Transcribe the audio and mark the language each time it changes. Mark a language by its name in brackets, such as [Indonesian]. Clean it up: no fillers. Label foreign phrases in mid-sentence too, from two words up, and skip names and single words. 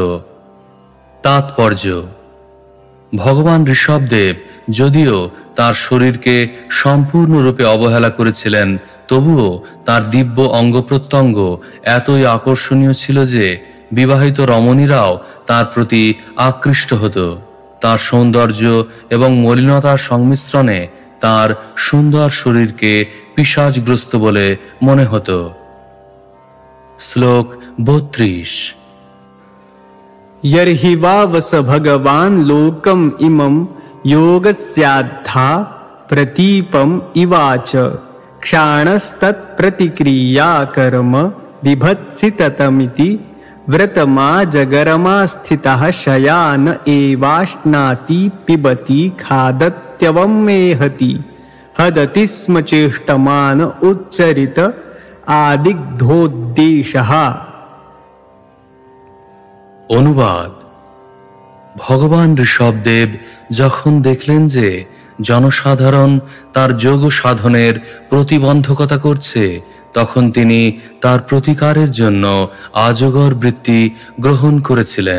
[Bangla] তাৎপর্য: ভগবান ঋষভদেব যদিও তার শরীরকে সম্পূর্ণরূপে অবহেলা করেছিলেন, তবুও তার দিব্য অঙ্গ প্রত্যঙ্গ এতই আকর্ষণীয় ছিল যে বিবাহিত রমণীরাও তার প্রতি আকৃষ্ট হতো। তার সৌন্দর্য এবং মলিনতার সংমিশ্রণে তার সুন্দর শরীরকে পিশাচগ্রস্ত বলে মনে হতো। শ্লোক 32। [Sanskrit] यर्हि वावस भगवान् लोकम् इमं योगस्याद्धा प्रतीपम् इवाच क्षाणस्तत्प्रतिक्रिया कर्म बिभत्सि ततमिति व्रतमाजगरमा स्थितः शयान एवाश्नाति पिबति खादत्यवमेहति हदति स्म चेष्टमान उच्चरित आदिग्धोद्देशः। [Bangla] অনুবাদ: ভগবান ঋষভদেব যখন দেখলেন যে জনসাধারণ তার যোগ সাধনের প্রতিবন্ধকতা করছে, তখন তিনি তার প্রতিকারের জন্য আজগর বৃত্তি গ্রহণ করেছিলেন।